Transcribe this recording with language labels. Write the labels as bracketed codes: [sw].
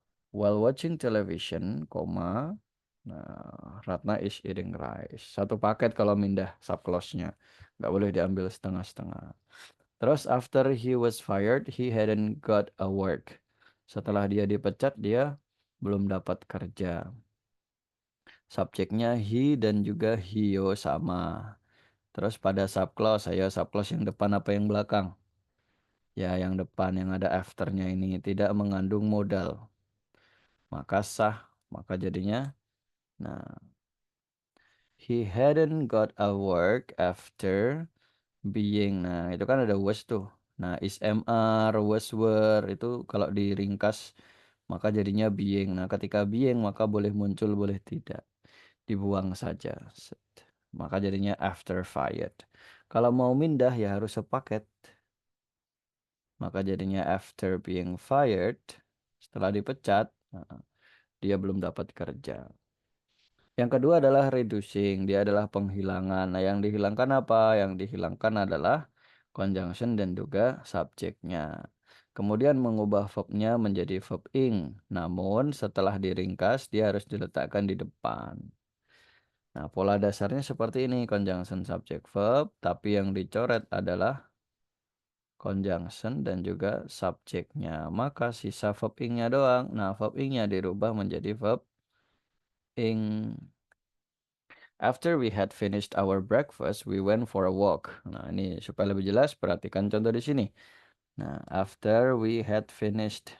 [en] While watching television, [id] koma, nah, [en] Ratna is eating rice. [id] Satu paket kalau mindah subclause-nya. Nggak boleh diambil setengah-setengah. [en] Terus after he was fired, he hadn't got a work. [id] Setelah dia dipecat, dia belum dapat kerja. Subjeknya he dan juga hio sama. Terus pada subclause, ayo subclause yang depan apa yang belakang? Ya, yang depan yang ada afternya ini tidak mengandung modal. Maka sah, maka jadinya, nah, [en] He hadn't got a work after being. [id] Nah, itu kan ada was tuh. Nah, is MR, was were itu kalau diringkas maka jadinya being. Nah, ketika being maka boleh muncul, boleh tidak. Dibuang saja. Set. Maka jadinya after fired. Kalau mau mindah ya harus sepaket. Maka jadinya [en] after being fired, [id] setelah dipecat, nah, dia belum dapat kerja. Yang kedua adalah reducing, dia adalah penghilangan. Nah, yang dihilangkan apa? Yang dihilangkan adalah conjunction dan juga subjeknya. Kemudian mengubah verbnya menjadi verb ing. Namun setelah diringkas, dia harus diletakkan di depan. Nah, pola dasarnya seperti ini, conjunction subject verb, tapi yang dicoret adalah conjunction dan juga subjeknya. Maka sisa verb ing-nya doang. Nah, verb ing-nya dirubah menjadi verb ing. [en] After we had finished our breakfast, we went for a walk. [id] Nah, ini supaya lebih jelas, perhatikan contoh di sini. Nah, [en] after we had finished.